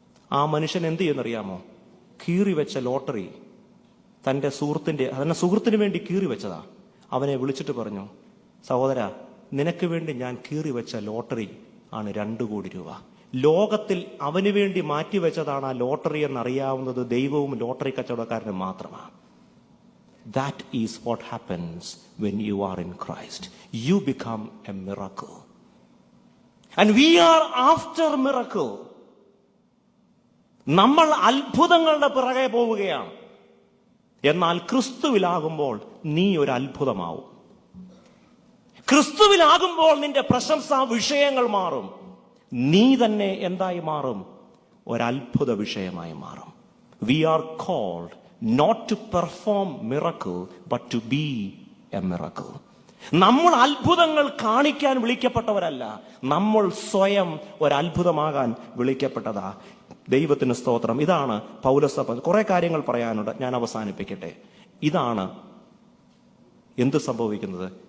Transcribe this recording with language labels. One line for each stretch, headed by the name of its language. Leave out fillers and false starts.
Malayalam: ആ മനുഷ്യൻ എന്ത് ചെയ്യുന്നറിയാമോ? കീറി വെച്ച ലോട്ടറി തന്റെ സുഹൃത്തിന് വേണ്ടി കീറി വെച്ചതാ. അവനെ വിളിച്ചിട്ട് പറഞ്ഞു, സഹോദര, നിനക്ക് വേണ്ടി ഞാൻ കീറി വെച്ച ലോട്ടറി ആണ് 2 കോടി രൂപ. ലോകത്തിൽ അവന് വേണ്ടി മാറ്റിവെച്ചതാണ് ആ ലോട്ടറി എന്നറിയാവുന്നത് ദൈവവും ലോട്ടറി കച്ചവടക്കാരനും മാത്രമാണ്.
English: That is what happens when you are in Christ. You become a miracle. And we are after miracle.
Malayalam: നമ്മൾ അത്ഭുതങ്ങളുടെ പിറകെ പോവുകയാണ്. എന്നാൽ ക്രിസ്തുവിലാകുമ്പോൾ നീ ഒരു അത്ഭുതമാവും. ക്രിസ്തുവിലാകുമ്പോൾ നിന്റെ പ്രശംസാ വിഷയങ്ങൾ മാറും. നീ തന്നെ എന്തായി മാറും? ഒരത്ഭുത വിഷയമായി മാറും.
English: We are called not to perform miracle but to be a miracle.
Malayalam: നമ്മൾ അത്ഭുതങ്ങൾ കാണിക്കാൻ വിളിക്കപ്പെട്ടവരല്ല, നമ്മൾ സ്വയം ഒരത്ഭുതമാകാൻ വിളിക്കപ്പെട്ടതാ. ദൈവത്തിന് സ്തോത്രം. ഇതാണ് പൗലോസ്. കുറെ കാര്യങ്ങൾ പറയാനുണ്ട്, ഞാൻ അവസാനിപ്പിക്കട്ടെ. ഇതാണ് എന്ത് സംഭവിക്കുന്നത്?